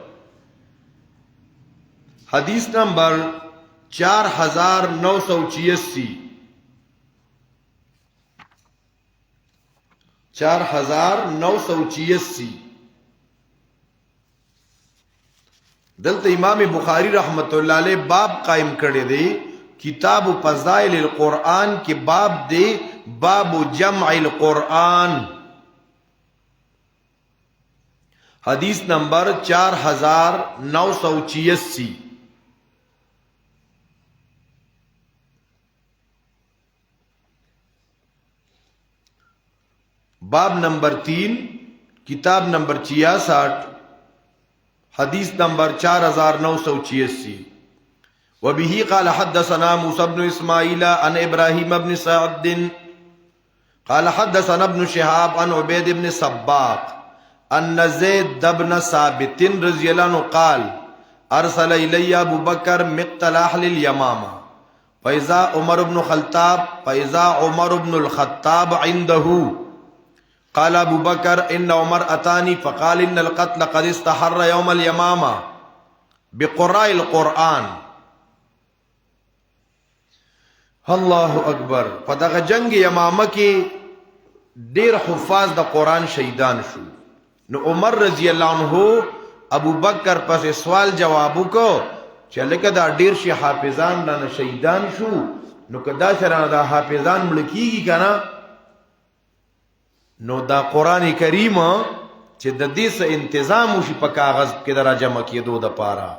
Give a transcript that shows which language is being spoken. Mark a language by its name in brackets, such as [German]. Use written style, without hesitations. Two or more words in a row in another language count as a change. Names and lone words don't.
[Pashto] حدیث نمبر 4986 4986 دلته امام بخاری [Arabic] رحمت اللہ علیہ [Pashto] باب قائم کړی دی کتاب [Arabic] فضائل القرآن [Pashto] کی باب دی باب [Arabic] جمع القرآن [Pashto] حدیث نمبر 4986 باب نمبر 3 کتاب نمبر 66 حدیث نمبر [Arabic] 4986 وبه قال حدثنا موسى بن اسماعيل عن ابراهيم بن سعد قال حدثنا ابن شهاب عن عبيد بن سباق ان زيد بن ثابت رضي الله عنه قال ارسل الي ابو بكر مقتل اهل اليمامه فاذا عمر بن الخطاب عنده قال ابو بكر ان عمر اتاني فقال ان القتل قد استحر يوم اليمامه بقراء القرآن الله اکبر. [Pashto] په دغه جنگ یمامه کې ډیر حفاظ د قرآن شهیدان شو. نو عمر رضی الله عنه ابو بکر پس سوال جواب وکړو چې لکه دا ډیر شي حافظان نه شهیدان شو، نو کدا سره دا حافظان مړ کیږي کنه، نو دا قرآن کریم چې د دې څه تنظیم وشي په کاغذ کې درا جمع کېدو د پاره.